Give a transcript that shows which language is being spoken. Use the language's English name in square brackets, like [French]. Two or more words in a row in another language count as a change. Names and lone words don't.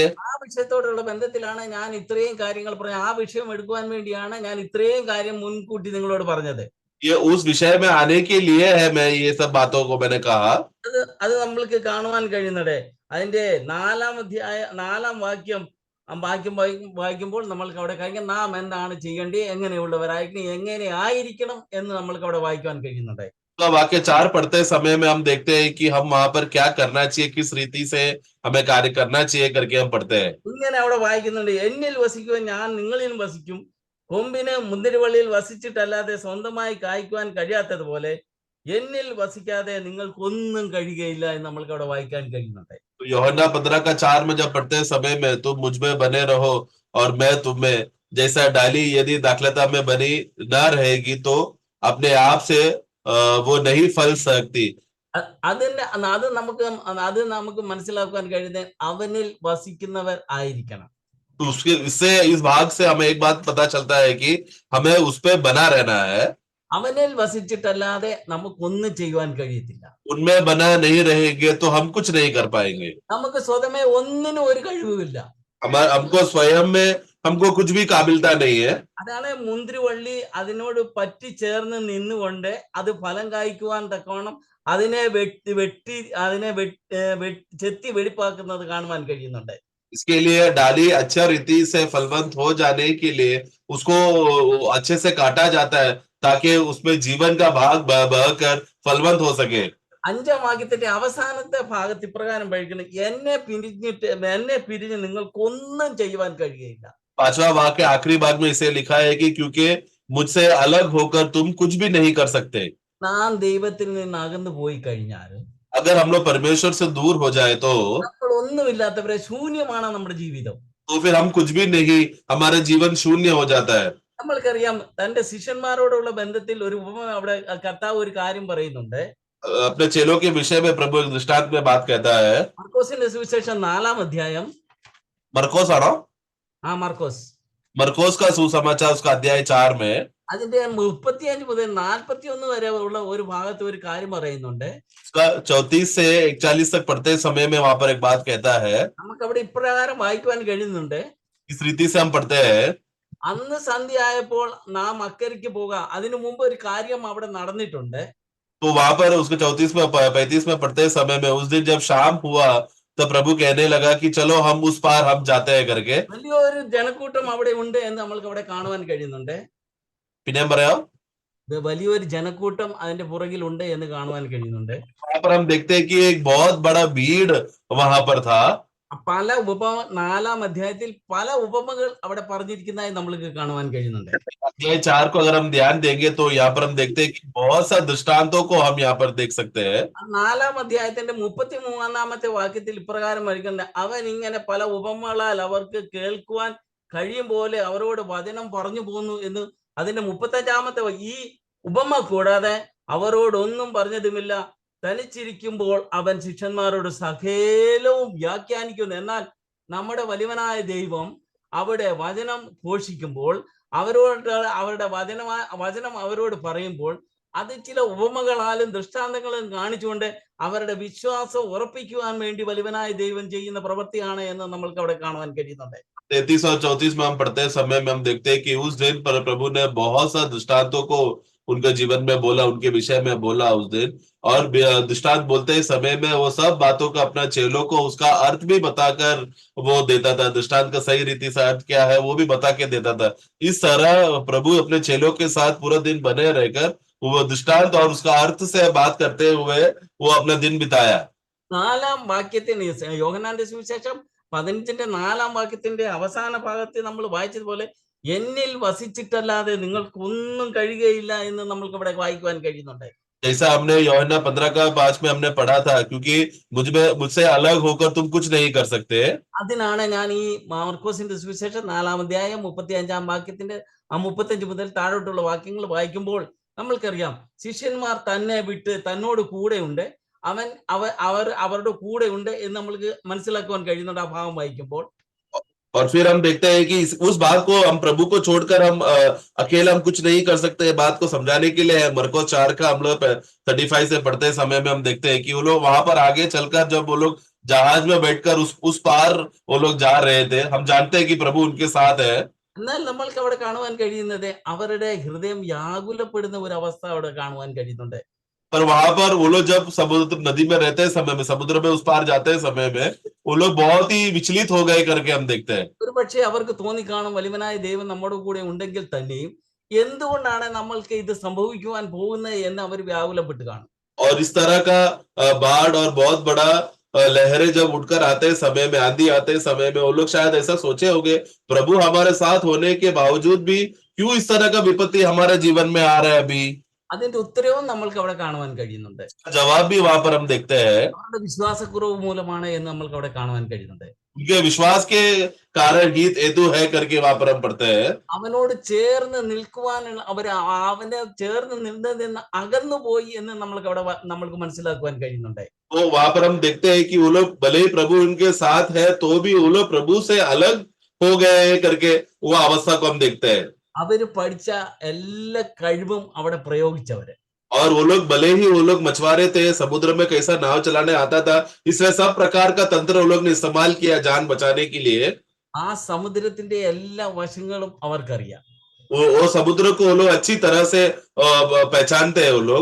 [Malayalam] ആ വിഷയത്തോടുള്ള ബന്ധത്തിലാണ് ഞാൻ ഇത്രയും കാര്യങ്ങൾ പറഞ്ഞത്. ആ വിഷയം എടുക്കുവാൻ വേണ്ടിയാണ് ഞാൻ ഇത്രയും കാര്യം മുൻകൂട്ടി നിങ്ങളോട് പറഞ്ഞത്. [Hindi] ये उस विषय में आने के लिए है, मैं ये सब बातों को मैंने कहा। [Malayalam] അത് നമ്മൾക്ക് കാണുവാൻ കഴിയുന്നത് അതിന്റെ 4 വാക്യം വായിക്കുമ്പോൾ നമ്മൾക്ക് അവിടെ കഴിഞ്ഞ നാം എന്താണ് ചെയ്യേണ്ടത്, എങ്ങനെയുള്ളവരായിരിക്കണം, എങ്ങനെ ആയിരിക്കണം എന്ന് നമ്മൾക്ക് അവിടെ വായിക്കുവാൻ കഴിയുന്നുണ്ട്. [Hindi] वाक्य 4 पढ़ते समय में हम देखते हैं कि हम वहां पर क्या करना चाहिए, किस रीति से हमें कार्य करना चाहिए करके हम पढ़ते हैं। [Malayalam] ഇങ്ങനെ അവിടെ വായിക്കുന്നുണ്ട്, എന്നിൽ വസിക്കുവാൻ ഞാൻ നിങ്ങളിലും വസിക്കും, കൊമ്പിന് മുന്തിരിവള്ളിയിൽ വസിച്ചിട്ടല്ലാതെ സ്വന്തമായി കായ്ക്കുവാൻ കഴിയാത്തതുപോലെ എന്നിൽ വസിക്കാതെ നിങ്ങൾക്കൊന്നും കഴിയുകയില്ല എന്ന് നമ്മൾക്ക് അവിടെ വായിക്കാൻ കഴിയുന്നുണ്ട്. [Hindi] यूहन्ना 15 का 4 में जब पढ़ते समय में तुम मुझ में बने रहो और मैं तुम में, जैसा डाली यदि दाखलता में बनी न रहेगी तो अपने आप से वो नहीं फल सकती, [Malayalam] അത് നമുക്ക് മനസ്സിലാക്കാൻ കഴിയുന്നത് അവനിൽ വസിക്കുന്നവർ ആയിരിക്കണം. [Hindi] तो उसके इससे इस भाग से हमें एक बात पता चलता है कि हमें उस पे बना रहना है। [Malayalam] അവനിൽ വസിച്ചിട്ടല്ലാതെ നമുക്കൊന്നും ചെയ്യുവാൻ കഴിയത്തില്ല. [Hindi] उनमें बना नहीं रहेंगे तो हम कुछ नहीं कर पाएंगे। [Malayalam] നമുക്ക് സ്വതമേ ഒന്നിനും ഒരു കഴിവുമില്ല. [Hindi] हमको स्वयं में हमको कुछ भी काबिलता नहीं है। [Malayalam] അതാണ് മുന്തിരിവള്ളി അതിനോട് പറ്റി ചേർന്ന് നിന്നുകൊണ്ട് അത് ഫലം കായ്ക്കുവാൻ തക്കവണ്ണം അതിനെ ചെത്തി വെടിപ്പാക്കുന്നത് കാണുവാൻ കഴിയുന്നുണ്ട്. [Hindi] इसके लिए डाली अच्छा रीति से फलवंत हो जाने के लिए उसको अच्छे से काटा जाता है ताकि उसमें जीवन का भाग बहकर फलवंत हो सके। [Malayalam] 5-ാം വാക്യത്തിന്റെ അവസാനത്തെ ഭാഗത്ത് ഇപ്രകാരം പഠിക്കണം, എന്നെ പിരിഞ്ഞ് നിങ്ങൾക്കൊന്നും ചെയ്യുവാൻ കഴിയുകയില്ല. [Hindi] 5वां वाक्य आखिरी भाग में इसे लिखा है कि क्योंकि मुझसे अलग होकर तुम कुछ भी नहीं कर सकते। [Malayalam] നാം ദൈവത്തിൽ നിന്ന് അകന്നു പോയി കഴിഞ്ഞാൽ, [Hindi] अगर हम लोग परमेश्वर से दूर हो जाए तो [Malayalam] നമ്മൾ ഒന്നുമില്ലാത്തവരെ ശൂന്യമാണ് നമ്മുടെ ജീവിതം. [Hindi] फिर हम कुछ भी नहीं, हमारा जीवन शून्य हो जाता है। [Malayalam] നമ്മൾക്കറിയാം, തന്റെ ശിഷ്യന്മാരോടുള്ള ബന്ധത്തിൽ ഒരു ഉപമ അവിടെ കർത്താവ് ഒരു കാര്യം പറയുന്നുണ്ട്. [Hindi] अपने चेलों के विषय में प्रभु एक दृष्टांत में बात कहता है। [Malayalam] മർക്കോസിന്റെ സുവിശേഷം 4-ാം അധ്യായം. [Hindi] मरकोस आना [Malayalam] മർക്കോസ് [Hindi] मरकोस का सुसमाचार उसका अध्याय 4 में [Malayalam] അതിന്റെ 35 മുതൽ 41 വരെ ഉള്ള ഒരു ഭാഗത്ത് ഒരു കാര്യം പറയുന്നുണ്ട്. [Hindi] उसका 34 से 41 तक पढ़ते समय में वहां पर एक बात कहता है। [Malayalam] നമുക്ക് അവിടെ ഇപ്രകാരം വായിക്കുവാൻ കഴിയുന്നുണ്ട്. [Hindi] इस रीति से हम पढ़ते हैं। [Malayalam] അന്ന് സന്ധ്യയായപ്പോൾ നാം അക്കരയ്ക്ക് പോകാം. അതിനു മുമ്പ് ഒരു കാര്യം അവിടെ നടന്നിട്ടുണ്ട്. [Hindi] तो वहां पर उसके 34 में 35 में पढ़ते समय में उस दिन जब शाम हुआ तो प्रभु कहने लगा कि चलो हम उस पार हम जाते हैं करके। [Malayalam] വലിയൊരു ജനക്കൂട്ടം അവിടെ ഉണ്ട് എന്ന് നമ്മൾക്ക് അവിടെ കാണുവാൻ കഴിയുന്നുണ്ട്. പിന്നെ പറയാ വലിയൊരു ജനക്കൂട്ടം അതിന്റെ പുറകിൽ ഉണ്ട് എന്ന് കാണുവാൻ കഴിയുന്നുണ്ട്. [Hindi] वहां पर हम देखते हैं कि एक बहुत बड़ा भीड़ वहां पर था। [Malayalam] പല 4-ാം അധ്യായത്തിൽ പല ഉപമകൾ അവിടെ പറഞ്ഞിരിക്കുന്നതായി നമ്മൾക്ക് കാണുവാൻ കഴിയുന്നുണ്ട്. [Hindi] अध्याय 4 को अगर हम ध्यान देंगे तो यहाँ पर हम देखते हैं कि बहुत सा दृष्टांतों को हम यहाँ पर देख सकते हैं। [Malayalam] 4-ാം അധ്യായത്തിന്റെ 33-ാമത്തെ വാക്യത്തിൽ ഇപ്രകാരം വരിക്കുന്നത്, അവൻ ഇങ്ങനെ പല ഉപമകളാൽ അവർക്ക് കേൾക്കുവാൻ കഴിയും പോലെ അവരോട് വചനം പറഞ്ഞു പോന്നു എന്ന്. അതിന്റെ 35-ാമത്തെ ഈ ഉപമ കൂടാതെ അവരോടൊന്നും പറഞ്ഞതുമില്ല. തനിച്ചിരിക്കുമ്പോൾ അവൻ ശിഷ്യന്മാരോട് സകലവും വ്യാഖ്യാനിക്കുന്നു. എന്നാൽ നമ്മുടെ വലിയവനായ ദൈവം അവിടെ വചനം ഘോഷിക്കുമ്പോൾ അവരുടെ വചനം അവരോട് പറയുമ്പോൾ അത് ചില ഉപമകളാലും ദൃഷ്ടാന്തങ്ങളും കാണിച്ചുകൊണ്ട് അവരുടെ വിശ്വാസം ഉറപ്പിക്കുവാൻ വേണ്ടി വലിയവനായ ദൈവം ചെയ്യുന്ന പ്രവൃത്തിയാണ് എന്ന് നമ്മൾക്ക് അവിടെ കാണുവാൻ കഴിയുന്നുണ്ട്. [Hindi] 33 और 34 में हम पढ़ते समय में हम देखते हैं कि उस दिन पर प्रभु ने बहुत सा दृष्टांतों को उनके जीवन में बोला, उनके विषय में बोला उस दिन। और दृष्टांत बोलते समय में वो सब बातों का अपना चेलों को उसका अर्थ भी बताकर वो देता था। दृष्टांत का सही रीति से अर्थ क्या है वो भी बता के देता था। इस तरह प्रभु अपने चेलों के साथ पूरा दिन बने रहकर वो दृष्टांत और उसका अर्थ से बात करते हुए वो अपना दिन बिताया। [Malayalam] 4-ാം വാക്യത്തിന് യോഹന്നാന്റെ സുവിശേഷം 15-ന്റെ 4-ാം വാക്യത്തിന്റെ അവസാന ഭാഗത്ത് നമ്മൾ വായിച്ചതുപോലെ എന്നിൽ വസിച്ചിട്ടല്ലാതെ നിങ്ങൾക്കൊന്നും കഴിയുകയില്ല എന്ന് നമ്മൾക്ക് ഇവിടെ വായിക്കുവാൻ കഴിയുന്നുണ്ട്. [Hindi] जैसा हमने യോഹന്ന 15 का 5 में हमने पढ़ा था, क्योंकि मुझसे अलग होकर तुम कुछ नहीं कर सकते। [Malayalam] അതിനാണ് ഞാൻ ഈ മർക്കോസിന്റെ സുവിശേഷം 4-ാം അധ്യായം 35-ാം വാക്യത്തിന്റെ 35 മുതൽ താഴോട്ടുള്ള വാക്യങ്ങൾ വായിക്കുമ്പോൾ നമ്മൾക്കറിയാം, ശിഷ്യന്മാർ തന്നെ വിട്ട് തന്നോട് കൂടെ ഉണ്ട്, അവരുടെ കൂടെ ഉണ്ട് എന്ന് നമ്മൾക്ക് മനസ്സിലാക്കുവാൻ കഴിയുന്നുണ്ട് ആ ഭാഗം വായിക്കുമ്പോൾ. [Hindi] और फिर हम देखते हैं कि उस बात को हम प्रभु को छोड़कर हम अकेले हम कुछ नहीं कर सकते। बात को समझाने के लिए मरको 4 का हम लोग 35 से पढ़ते समय में हम देखते हैं कि वो लोग वहां पर आगे चलकर जब वो लोग जहाज में बैठकर उस पार वो लोग जा रहे थे, हम जानते हैं कि प्रभु उनके साथ है। [Malayalam] എന്നാൽ നമ്മൾക്ക് അവിടെ കാണുവാൻ കഴിയുന്നത് അവരുടെ ഹൃദയം വ്യാകുലപ്പെടുന്ന ഒരു അവസ്ഥ അവിടെ കാണുവാൻ കഴിയുന്നുണ്ട്. [Hindi] पर वहां पर वो लोग जब समुद्र नदी में रहते समय में, समुद्र में उस पार जाते समय में वो लोग बहुत ही विचलित हो गए करके हम देखते हैं। [Malayalam] ഒരു പക്ഷേ അവർക്ക് തോന്നിക്കാണും, വലിയവനായ ദൈവം നമ്മുടെ കൂടെ ഉണ്ടെങ്കിൽ തന്നെയും എന്തുകൊണ്ടാണ് നമ്മൾക്ക് ഇത് സംഭവിക്കുവാൻ പോകുന്നത് എന്ന് അവർ വ്യാകുലപ്പെട്ട് കാണും. [Hindi] और इस तरह का बाढ़ और बहुत बड़ा लहरें जब उठकर आते समय में, आंधी आते समय में वो लोग शायद ऐसा सोचे होंगे, प्रभु हमारे साथ होने के बावजूद भी क्यों इस तरह का विपत्ति हमारे जीवन में आ रहा है अभी। [Malayalam] അതിന്റെ ഉത്തരവും നമ്മൾക്ക് അവിടെ കാണുവാൻ കഴിയുന്നുണ്ട്. [Hindi] जवाब भी वहां पर हम देखते हैं। [Malayalam] അവരുടെ വിശ്വാസക്കുറവ് മൂലമാണ് എന്ന് നമ്മൾക്ക് അവിടെ കാണുവാൻ കഴിയുന്നുണ്ട്. [Hindi] उनके विश्वास के कारण हित हेतु है करके वहां पर हम पढ़ते हैं। [Malayalam] അവനോട് ചേർന്ന് നിൽക്കുവാനുള്ള അവനെ ചേർന്ന് നിന്നതിൽ നിന്ന് അകന്നു പോയി എന്ന് നമ്മൾക്ക് അവിടെ നമ്മൾക്ക് മനസ്സിലാക്കുവാൻ കഴിയുന്നുണ്ട്. [Hindi] तो वहां पर हम देखते हैं कि वो लोग भले ही प्रभु उनके साथ है तो भी वो लोग प्रभु से अलग हो गए हैं करके वो अवस्था को हम देखते हैं। [Malayalam] അവര് പഠിച്ച എല്ലാ കഴിവും അവിടെ പ്രയോഗിച്ചവര്. [Hindi] और वो लोग भले ही वो लोग मछुआरे थे, समुद्र में कैसा नाव चलाने आता था, इसमें सब प्रकार का तंत्र वो लोग ने इस्तेमाल किया जान बचाने के लिए। [Malayalam] ആ സമുദ്രത്തിന്റെ എല്ലാ വശങ്ങളും അവർക്കറിയാം. [Hindi] वो समुद्र को वो लोग अच्छी तरह से पहचानते हैं वो लोग।